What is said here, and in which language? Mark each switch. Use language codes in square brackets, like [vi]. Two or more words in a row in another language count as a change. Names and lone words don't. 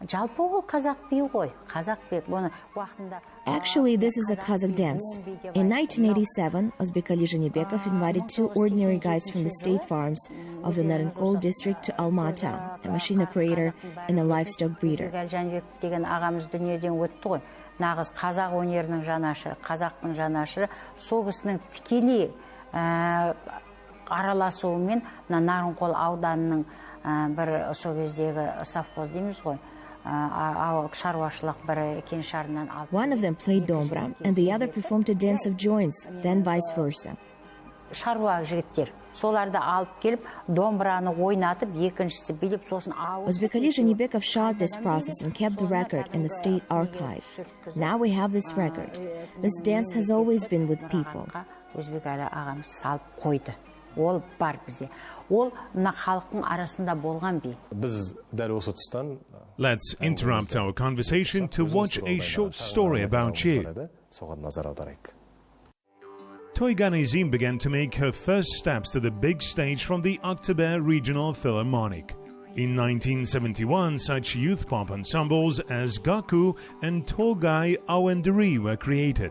[en] Actually, this is a Kazakh dance. In 1987, Ozbekali Zhenebekov invited two ordinary guys from the state farms of the Narenkol district to Almaty, a machine operator and a livestock breeder. [kk] Нағыз қазақ өнерінің жанашыры, қазақтың жанашыры, сол кісінің тікелей араласуымен Нарынқол ауданының бір сол кездегі совхоз дейміз ғой, шаруашылық бір кеңшарынан алып. [en] One of them played dombra and the other performed a dance of joints, then vice versa. [kk] Шаруа жігіттер соларды алып келіп, домбыраны ойнатып, екіншісі билеп, сосын ауыз. [en] Ozbekali Zhenebekov shot this process and kept the record in the state archive. Now we have this record. This dance has always been with people. [kk] Өзбекәлі ағамыз салып қойды. Ол бар бізде. Ол мына халықтың арасында болған би. [en] Let's interrupt our conversation to watch a short story about you. Toygan Izim began to make her first steps to the big stage from the October Regional Philharmonic. In 1971, such youth pop ensembles as Gaku and Tolgai Awenderi were created.